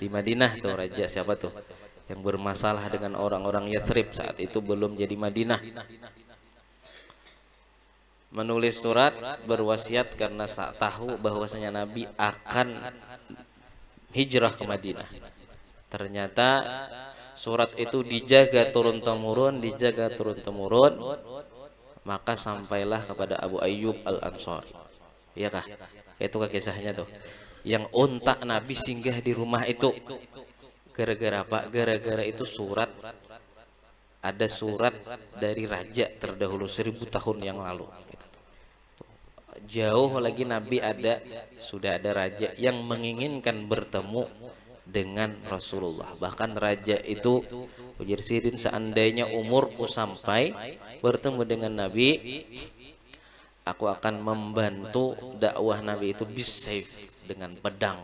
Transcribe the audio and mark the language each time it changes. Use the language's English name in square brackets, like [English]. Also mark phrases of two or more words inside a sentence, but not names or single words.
[Indonesian] Di Madinah tuh raja siapa tuh yang bermasalah dengan orang-orang Yathrib saat itu belum jadi Madinah, menulis surat berwasiat karena tahu bahwasanya Nabi akan hijrah ke Madinah. Ternyata surat itu dijaga turun temurun, maka sampailah kepada Abu Ayyub Al-Ansari. Iya kah? Itu kah kisahnya tuh? Yang unta Nabi singgah di rumah itu. Gara-gara apa? Gara-gara itu surat, ada surat dari raja terdahulu 1000 tahun yang lalu. Jauh lagi Nabi sudah ada raja yang menginginkan bertemu dengan Rasulullah. Bahkan raja itu ujar Sidin, seandainya umurku sampai bertemu dengan Nabi, aku akan membantu dakwah Nabi itu bisayf, dengan pedang.